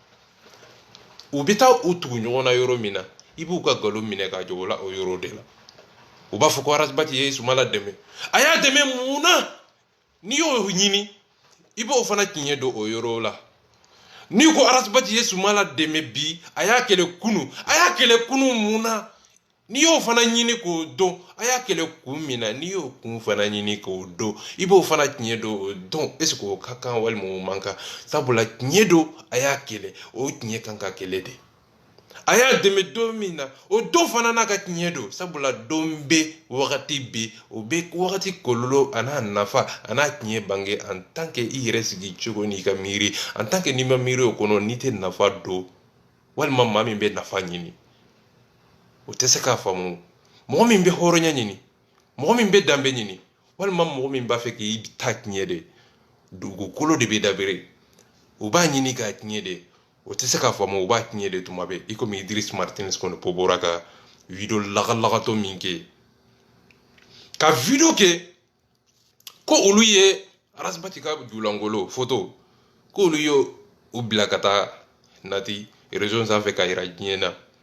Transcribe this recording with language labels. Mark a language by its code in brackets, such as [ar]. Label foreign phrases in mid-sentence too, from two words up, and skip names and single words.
[bm] u bɛ taa u tugu ɲɔgɔn na yɔrɔ min na i b'u ka nkalon minɛ k'a jɔ o la o yɔrɔ de la u b'a fɔ ko arasibati ye Sumayila dɛmɛ a y'a dɛmɛ mun na n'i y'o ɲini i b'o fana tiɲɛ don o yɔrɔ la n'i ko arasibati ye Sumayila dɛmɛ bi a y'a kɛlɛ kunun mun na n'i y'o fana ɲini k'o dɔn a y'a kɛlɛ kun min na n'i y'o kun fana ɲini k'o dɔn i b'o fana tiɲɛ don o dɔn [fr] est ce que [bm] o ka kan walima o man kan sabula tiɲɛ don a y'a kɛlɛ o tiɲɛ kan ka kɛlɛ de a y'a dɛmɛ don min na o don fana n'a ka tiɲɛ don sabula don bɛ wagati bɛ o bɛ wagati kɔlɔlɔ a n'a nafa a n'a tiɲɛ bange [fr] en tant que [bm] i yɛrɛ sigi cogo n'i ka miiri [fr] en tant que [bm] n'i ma miiri o kɔnɔ n'i tɛ nafa don walima maa min bɛ nafa ɲini o tɛ se k'a faamu mɔgɔ min bɛ hɔrɔnya ɲini mɔgɔ min bɛ danbe ɲini walima mɔgɔ min b'a fɛ k'i ta tiɲɛ de dugukolo de bɛ dabere o b'a ɲini k'a tiɲɛ de o tɛ se k'a faamu o b'a tiɲɛ de tuma bɛɛ i komi Idris Martinez kɔni po bɔra ka video lagalagatɔ min kɛ ka video kɛ ko olu ye arasibati ka julangolo photo ko olu ye o bila ka taa nati réseau sanfɛ ka yira diɲɛ na